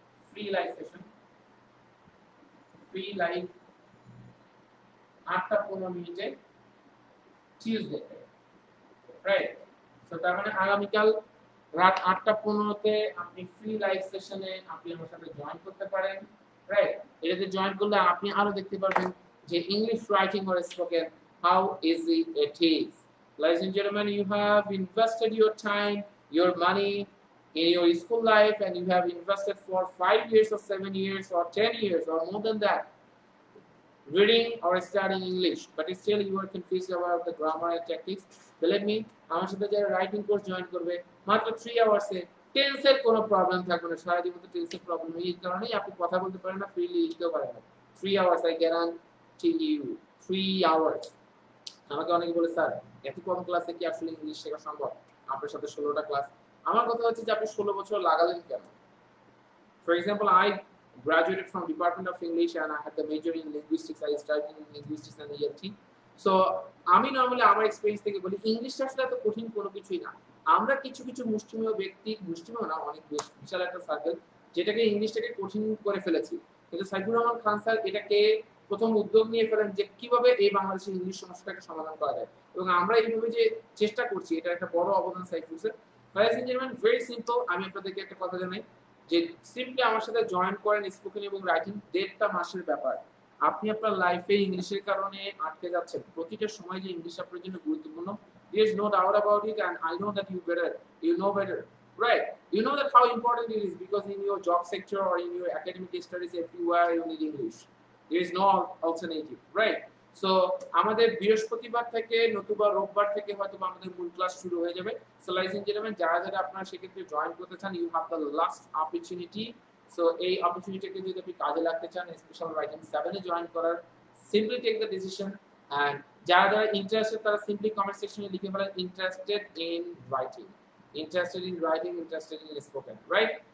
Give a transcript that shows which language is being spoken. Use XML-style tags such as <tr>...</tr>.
<bn>Free live session, free live 8:15 Tuesday, right? So তার মানে আগামীকাল রাত 8:15-তে আপনি ফ্রি লাইভ সেশনে আপনি আমার সাথে জয়েন করতে পারেন, রাইট? এটাতে জয়েন করলে আপনি আরো দেখতে পারবেন যে English writing</bn> <en>or spoken how easy it is. Ladies and gentlemen, you have invested your time, your money in your school life, and you have invested for 5 years or 7 years or 10 years or more than that reading or studying English, but still you are confused about the grammar and tactics. Believe me,</en> <bn>আমার সাথে যারা writing course join করবে মাত্র 3 আওয়ার্সে টেন্সের কোনো problem থাকবে না। সারা জীবন তো টেন্সের প্রবলেম এই কারণেই আপনি কথা বলতে পারেন না, ফ্রিলি লিখতেও পারেন না।</bn> <en>3 hours I guarantee you, 3 hours.</en> <bn>আমাকে অনেকে বলে স্যার এত কম ক্লাসে কি আসলে ইংলিশ শেখা সম্ভব? আপনার সাথে 16টা ক্লাস। আমার কথা হচ্ছে যে আপনি 16 বছর লাগালেন কেন?</bn> <en>For example, I graduated from Department of English and I had the major in linguistics. I studied in linguistics and ELT.</en> <bn>So আমি নরমালি আমার এক্সপেরিয়েন্স থেকে বলি ইংলিশটা আসলে এত কঠিন কোনো কিছুই না। আমরা কিছু কিছু মুষ্টিমেয় ব্যক্তি, মুষ্টিমেয় না অনেক বিশাল একটা সার্কেল যেটাকে ইংলিশটাকে কঠিন করে ফেলেছি। কিন্তু সাইফুর রহমান খান স্যার এটাকে প্রথম উদ্যোগ নিয়ে ফেলেন যে কিভাবে এই বাংলাদেশের ইংলিশ সমস্যাটাকে সমাধান করা যায় এবং আমরা এইভাবে যে চেষ্টা করছি এটা একটা বড় অবদান Saifur sir.</bn> <en>Ladies and gentlemen, very simple,</en> <bn>আমি আপনাদেরকে একটা কথা জানাই যে সিম্পলি আমার সাথে জয়েন করেন স্পোকেন এবং রাইটিং 1.5টা মাসের ব্যাপার। আপনি আপনার লাইফে ইংলিশের কারণে আটকে যাচ্ছেন। প্রতিটা সময় যে ইংলিশ আপনার জন্য গুরুত্বপূর্ণ,</bn> <en>there is no doubt about it and I know that you know better, right? You know that how important it is because in your job sector or in your academic studies everywhere you need English. There is no alternative, right?</en> <bn>So আমাদের বৃহস্পতিবার থেকে নতুবা রোববার থেকে হয়তো আমাদের মূল class শুরু হয়ে যাবে। সো লাইস এন্ড জেন্টলম্যান যারা যারা আপনারা সেক্ষেত্রে জয়েন করতে চান</bn> <en>You have the last opportunity.</en> <bn>So এই অপরচুনিটিকে যদি আপনি কাজে লাগতে চান স্পেশাল রাইটিং 7 এ জয়েন করার simply take the decision and যারা যারা ইন্টারেস্টেড তারা সিম্পলি কমেন্ট সেকশনে লিখে ফেলেন interested in writing, interested in writing, interested in spoken, right?</bn>